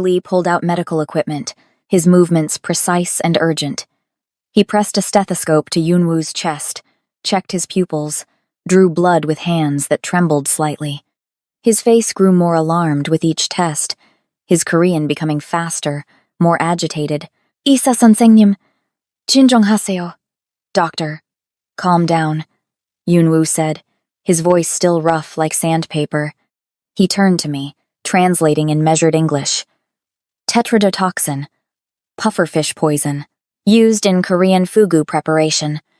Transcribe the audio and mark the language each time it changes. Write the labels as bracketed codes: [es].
[en] Lee pulled out medical equipment, his movements precise and urgent. He pressed a stethoscope to Yoonwoo's chest, checked his pupils, drew blood with hands that trembled slightly. His face grew more alarmed with each test, his Korean becoming faster, more agitated. [ko] 의사 선생님, 진정하세요. [en] Doctor, calm down, Yoonwoo said, his voice still rough like sandpaper. He turned to me, translating in measured English. Tetrodotoxin, pufferfish poison, used in Korean fugu preparation.